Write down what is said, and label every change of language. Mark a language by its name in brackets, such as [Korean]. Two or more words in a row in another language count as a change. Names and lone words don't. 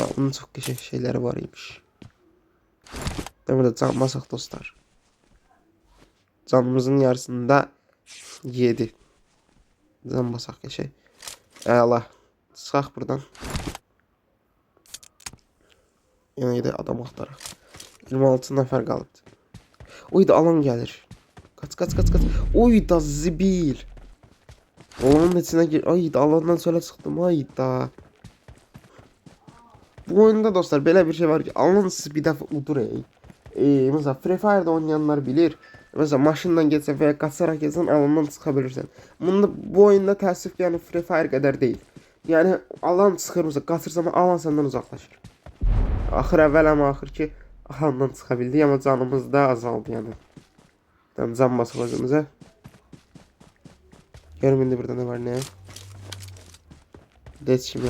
[Turkish] Onun çok güzel şeyleri var imiş. Ben burada can basak dostlar. Canımızın yarısında 7. Can basak ya şey. Allah. Çıkak buradan. Yine de adam axtaraq. [Azerbaijani] 26 nəfər qalıbdı. Oy da alan gəlir. [Turkish] Kaç. Oy da zibil. Alanın içine gir. [Azerbaijani] Ay da alandan sonra çıxdım. Ay da. Bu oyunda dostlar belə bir şey var ki, alan sizi bir dəfə udur. [Turkish] Mesela Free Fire'da oynayanlar bilir. Mesela maşından geçsen veya kaçarak geçsen alandan çıkabilirsen. [Azerbaijani] Bu oyunda təəssüf ki, yani Free Fire qədər deyil. Yani alan çıxır mesela, qaçırsan alan senden uzaklaşır. Axır əvvəl ama axır ki alandan çıxa bildik, amma canımız da azaldı yəni. Can basıb özümüzə. Görüm indi burada [Turkish] ne var ne? [Azerbaijani] Heç kim yox.